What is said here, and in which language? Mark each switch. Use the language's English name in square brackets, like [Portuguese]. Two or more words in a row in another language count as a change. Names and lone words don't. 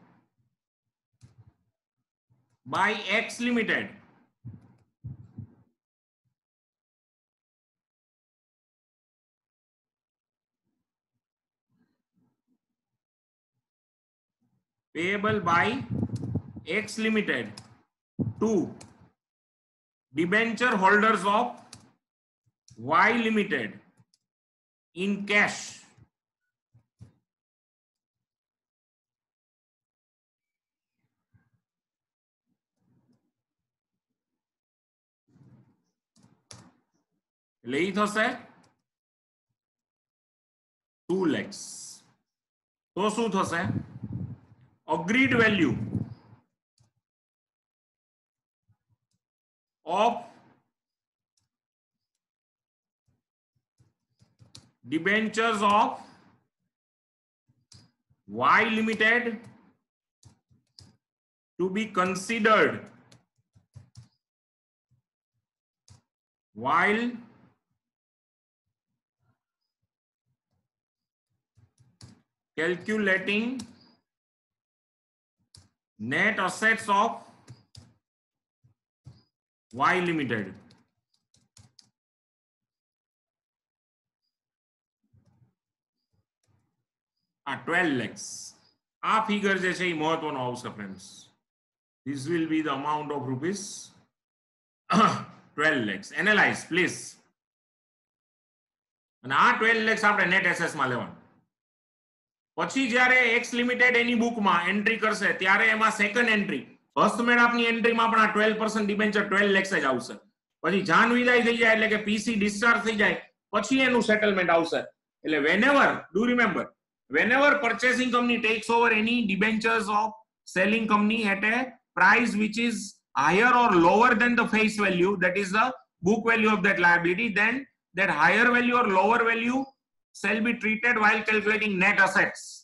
[English] by X limited X limited to debenture holders of Y limited in cash. [Gujarati] એટલે ઈ થશે 2 lakhs. તો શું થશે? [English] Agreed value of debentures of Y limited to be considered while calculating net assets of Y limited. [Gujarati] આ 12 lakhs. આ ફિગર જે છે એ મહત્વનો આવશે ફ્રેન્ડ્સ. [English] This will be the amount of rupees 12 lakhs. Analyze please. [Gujarati] અને આ 12 lakhs આપણે [English] net assets [Gujarati] માં લેવાનું. પછી જ્યારે X limited એની બુકમાં એન્ટ્રી કરશે ત્યારે એમાં [English] second entry [Gujarati] હસ્તમેળાપની એન્ટ્રીમાં પણ આ 12% ડિબેન્ચર 12 lakhs જ આવશે. પછી જાન વિદાય થઈ જાય એટલે કે PC ડિસ્ચાર્જ થઈ જાય પછી એનું સેટલમેન્ટ આવશે. [English] એટલે whenever, do remember, whenever purchasing company takes over any debentures of selling company at a price which is higher or lower than the face value, that is the book value of that liability, then that higher value or lower value shall be treated while calculating net assets.